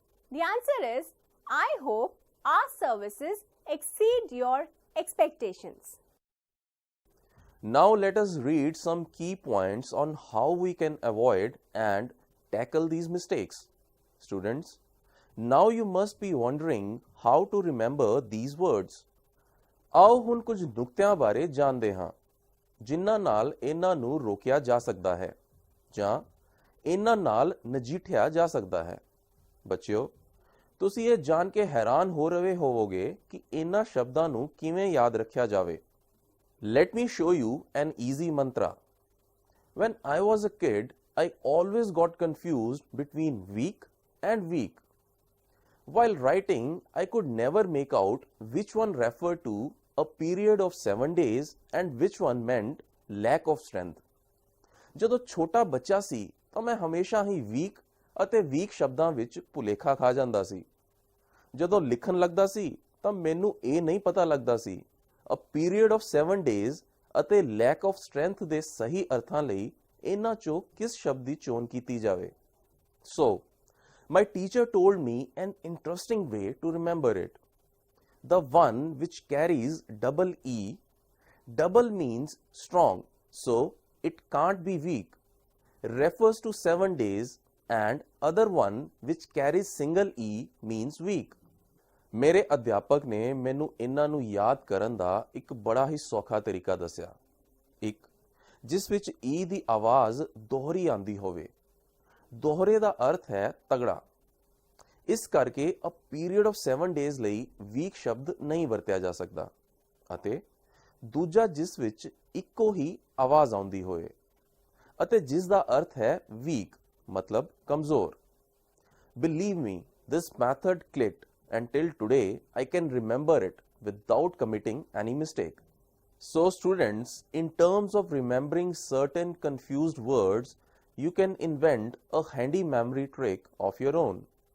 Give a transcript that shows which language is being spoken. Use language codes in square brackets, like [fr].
[en] The answer is, I hope our services exceed your expectations. Now let us read some key points on how we can avoid and tackle these mistakes. Students, now you must be wondering how to remember these words. [pa] ਆਓ ਹੁਣ ਕੁਝ ਨੁਕਤਿਆਂ ਬਾਰੇ ਜਾਣਦੇ ਹਾਂ ਜਿਨ੍ਹਾਂ ਨਾਲ ਇਹਨਾਂ ਨੂੰ ਰੋਕਿਆ ਜਾ ਸਕਦਾ ਹੈ ਜਾਂ ਇਹਨਾਂ ਨਾਲ ਨਜਿੱਠਿਆ ਜਾ ਸਕਦਾ ਹੈ। ਬੱਚਿਓ, ਤੁਸੀਂ ਇਹ ਜਾਣ ਕੇ ਹੈਰਾਨ ਹੋ ਰਹੇ ਹੋਵੋਗੇ ਕਿ ਇਹਨਾਂ ਸ਼ਬਦਾਂ ਨੂੰ ਕਿਵੇਂ ਯਾਦ ਰੱਖਿਆ ਜਾਵੇ। [en] Let me show you an easy mantra. When I was a kid, I always got confused between week and week. While writing, I could never make out which one referred to a period of 7 days and which one meant lack of strength. [pa] ਜਦੋਂ ਛੋਟਾ ਬੱਚਾ ਸੀ ਤਾਂ ਮੈਂ ਹਮੇਸ਼ਾ ਹੀ week ਅਤੇ week ਸ਼ਬਦਾਂ ਵਿੱਚ ਭੁਲੇਖਾ ਖਾ ਜਾਂਦਾ ਸੀ। ਜਦੋਂ ਲਿਖਣ ਲੱਗਦਾ ਸੀ ਤਾਂ ਮੈਨੂੰ ਇਹ ਨਹੀਂ ਪਤਾ ਲੱਗਦਾ ਸੀ [en] a period of 7 days [pa] ਅਤੇ [en] lack of strength [pa] ਦੇ ਸਹੀ ਅਰਥਾਂ ਲਈ ਇਹਨਾਂ ਚੋਂ ਕਿਸ ਸ਼ਬਦ ਦੀ ਚੋਣ ਕੀਤੀ ਜਾਵੇ। [en] So, my teacher told me an interesting way to remember it. The one which carries double E, double means strong, so it can't be weak refers to 7 days and other one which carries single E means weak. [pa] ਮੇਰੇ ਅਧਿਆਪਕ ਨੇ ਮੈਨੂੰ ਇਹਨਾਂ ਨੂੰ ਯਾਦ ਕਰਨ ਦਾ ਇੱਕ ਬੜਾ ਹੀ ਸੌਖਾ ਤਰੀਕਾ ਦੱਸਿਆ। ਇੱਕ ਜਿਸ ਵਿੱਚ ਈ ਦੀ ਆਵਾਜ਼ ਦੋਹਰੀ ਆਂਦੀ ਹੋਵੇ। ਦੋਹਰੇ ਦਾ ਅਰਥ ਹੈ ਤਗੜਾ। ਇਸ ਕਰਕੇ ਅ ਪੀਰੀਅਡ ਆਫ 7 ਡੇਜ਼ ਲਈ ਵੀਕ ਸ਼ਬਦ ਨਹੀਂ ਵਰਤਿਆ ਜਾ ਸਕਦਾ। ਅਤੇ ਦੂਜਾ ਜਿਸ ਵਿੱਚ ਇੱਕੋ ਹੀ ਆਵਾਜ਼ ਆਉਂਦੀ ਹੋਵੇ ਅਤੇ ਜਿਸ ਦਾ ਅਰਥ ਹੈ ਵੀਕ ਮਤਲਬ ਕਮਜ਼ੋਰ। [en] Believe me, this method clicked and till today I can remember it without committing any mistake. So students, in terms of remembering certain confused words, you can invent a handy memory trick of your own.